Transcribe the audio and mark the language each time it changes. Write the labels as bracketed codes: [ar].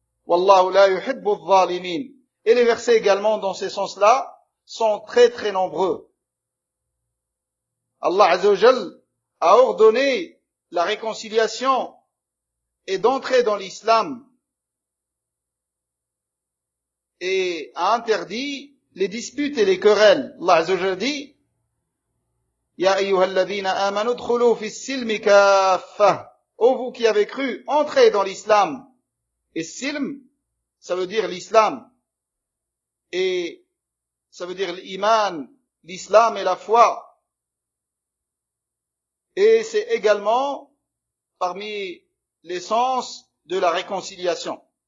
[ar] Wallahu la yuhibbu adh-dhalimin. [fr] Et les versets également dans ce sens-là sont très très nombreux. Allah Azza wa Jal a ordonné la réconciliation et d'entrer dans l'islam et a interdit les disputes et les querelles. Allah Azza wa Jal dit [ar] يا أيها الذين آمنوا ادخلوا في السلم كافة. [fr] Ô vous qui avez cru, entrez dans l'islam. Et silm, ça veut dire l'islam. Et ça veut dire l'iman, l'islam et la foi. Et c'est également parmi l'essence de la réconciliation.